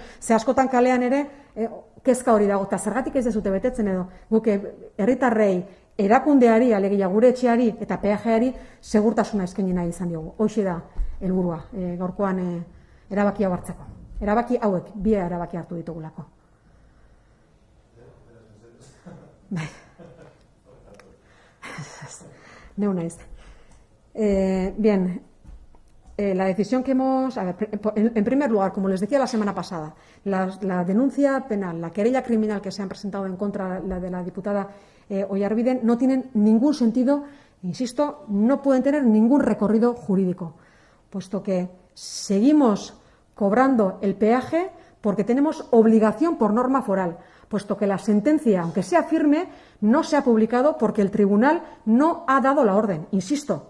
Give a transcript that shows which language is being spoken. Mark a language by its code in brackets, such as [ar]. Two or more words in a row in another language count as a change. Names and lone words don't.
[eu] Ze askotan kalean ere, kezka hori dago, eta zergatik ez dezute betetzen edo, guk herritarrei, erakundeari, alegia gure etxeari eta peajeari segurtasuna eskaini nahi izan diogu. Hoxe da helburua, gaurkoan erabaki hau hartzeko. Erabaki hauek, bi erabaki hartu ditugulako. Neu naiz. [es] Bien, la decisión que hemos... A ver, en primer lugar, como les decía la semana pasada, la denuncia penal, la querella criminal que se han presentado en contra de la diputada Oiarbide no tienen ningún sentido, insisto, no pueden tener ningún recorrido jurídico, puesto que seguimos cobrando el peaje porque tenemos obligación por norma foral, puesto que la sentencia, aunque sea firme, no se ha publicado porque el tribunal no ha dado la orden, insisto.